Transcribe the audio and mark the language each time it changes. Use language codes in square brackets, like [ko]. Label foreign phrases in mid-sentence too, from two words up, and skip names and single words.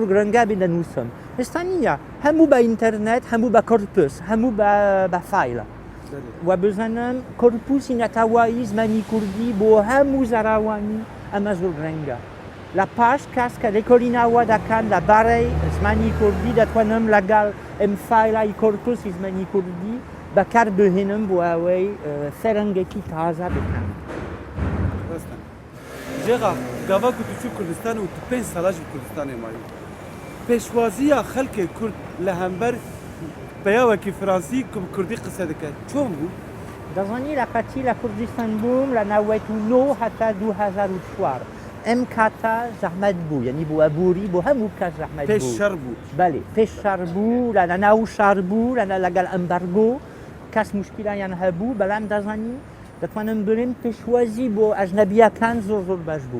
[ckb] گرنگە بێ دەنووسم ئێستا نییە هەموو بە ئینتەرنێت هەموو بە کۆرپس هەموو بە فایلە و بزانم کۆرپوسی نەتەوایی زمانی کوردی بۆ هەموو زەراوانی ئەمە زۆر گرنگە لە پاش کەس کە لێکۆڵینەوە دەکەن لەبارەی زمانی کوردی دەتوانم لەگەڵ ئەم فایلای کۆرپوسی زمانی کوردی بەکار بهێنم بۆ ئەوەی فەرەنگێکی تازە بکەن [ku] ژێغا گاوا ku tu çû Kurdistanê û tu 5 sala ji Kurdistanê mayî pêşwaziya xelkê Kurd li hember peyawekî Fransî ku bi Kurdî qise dike çۆm bû [ckb] دەزانی لە قەتی لە کوردستان بووم لە 99 هەتا 2004 ئەم کاتە زەحمەت بوو یعنی بووە بووری بۆ هەموو کەس زەحمەت پێش شەڕ بوو بەێ پێش شەڕ بوو لە ناو شار بوو لەگەڵ ئەمبەرگۆ کەس موشکیلایان هەبوو بەڵام دەزانی دەتوانم بڵێن پێشوازی بۆ ئەژنەبیەکان زۆر زۆر باش بوو